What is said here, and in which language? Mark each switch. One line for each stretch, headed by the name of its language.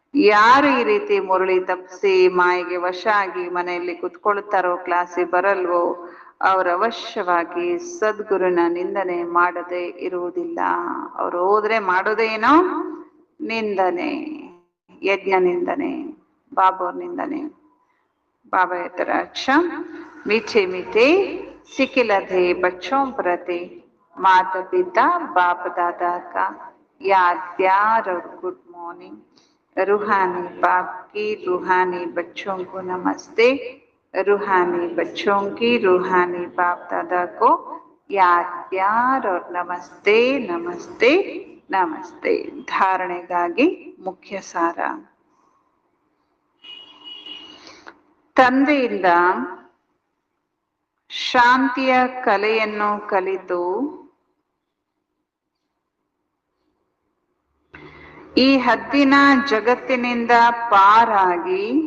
Kannada: ಯಾರು ಈ ರೀತಿ ಮುರಳಿ ತಪ್ಪಿಸಿ ಮಾಯಿಗೆ ವಶ ಆಗಿ ಮನೆಯಲ್ಲಿ ಕುತ್ಕೊಳ್ತಾರೋ, ಕ್ಲಾಸಿಗೆ ಬರಲ್ವೋ, ಅವ್ರು ಅವಶ್ಯವಾಗಿ ಸದ್ಗುರುನ ನಿಂದನೆ ಮಾಡದೆ ಇರುವುದಿಲ್ಲ. ಅವ್ರು ಹೋದ್ರೆ ಮಾಡೋದೇನೋ ನಿಂದನೆ, ಯಜ್ಞ ನಿಂದನೆ, ಬಾಬಾ ನಿಂದನೆ.
Hindi: बाबा कहते अच्छा मीठे मीठे सिकिलधे बच्चों प्रति माता पिता बाप दादा का याद प्यार और गुड मॉर्निंग. रूहानी बाप की रूहानी बच्चों को नमस्ते. रूहानी बच्चों की रूहानी बाप दादा को याद प्यार और नमस्ते नमस्ते नमस्ते.
Kannada: धारणೆಗಾಗಿ ಮುಖ್ಯ ಸಾರ. ತಂದೆಯಿಂದ ಶಾಂತಿಯ ಕಲೆಯನ್ನು ಕಲಿತು ಈ ಹದ್ದಿನ ಜಗತ್ತಿನಿಂದ ಪಾರಾಗಿ